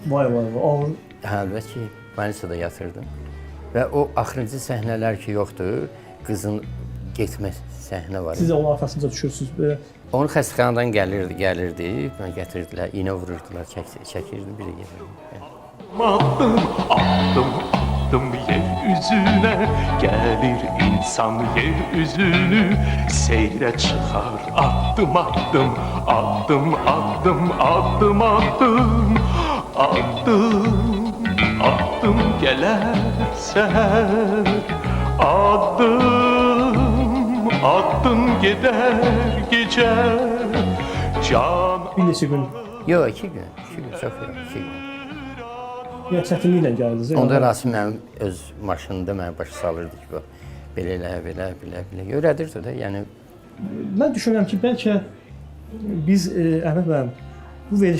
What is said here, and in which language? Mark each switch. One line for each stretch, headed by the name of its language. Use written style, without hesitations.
Azerbaijani: Vay, ağır. Əlbəttə, больницada yatırdım. Və o axırıncı səhnələr ki yoxdur, qızın getmə səhnə var. Siz də onun arxasında düşürsünüz. Onu xəstəxanadan gəlirdi, mən gətirdilər, iynə vururdular, çəkirdim, biri gəlirdi.
Turkish: Adım yeryüzüne gelir insan yeryüzünü seyre çıkar adım adım adım adım adım adım adım adım geler seher adım adım gider gece can.
Azerbaijani: Bir neçə gün. Yox, 2 gün, çox yox, 2 gün. Yəni çətinliklə gəldiniz. Onda Rasim mənim öz maşınında mənə başa salırdı ki, belə öyrədirdi də, yəni. Mən düşünürəm ki, bəlkə biz Əhməd müəllim bu verilişdə